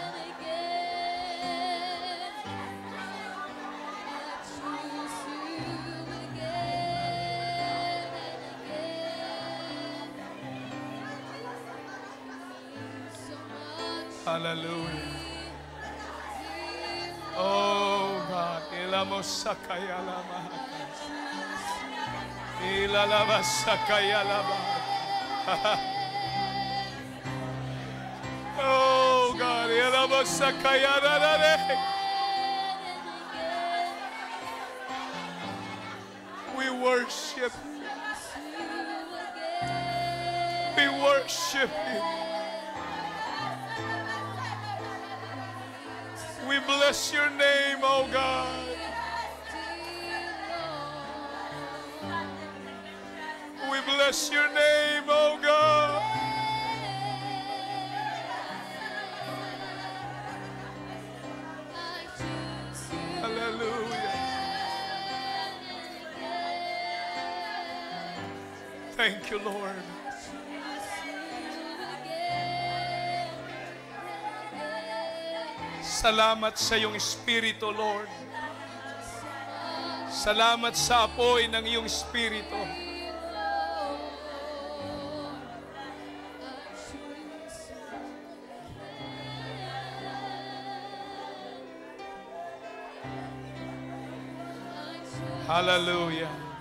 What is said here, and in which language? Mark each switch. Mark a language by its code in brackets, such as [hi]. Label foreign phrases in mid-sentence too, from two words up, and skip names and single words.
[en] Hallelujah. Oh God. Ilamusakaya lama. Ilalabasakaya lama. Oh God. Ilamusakaya lama. We worship you. We worship you. We bless your name, oh God. We bless your name, oh God. Hallelujah. Thank you, Lord. [tl] Salamat sa iyong Espiritu, Lord. Salamat sa apoy ng iyong Espiritu. Hallelujah.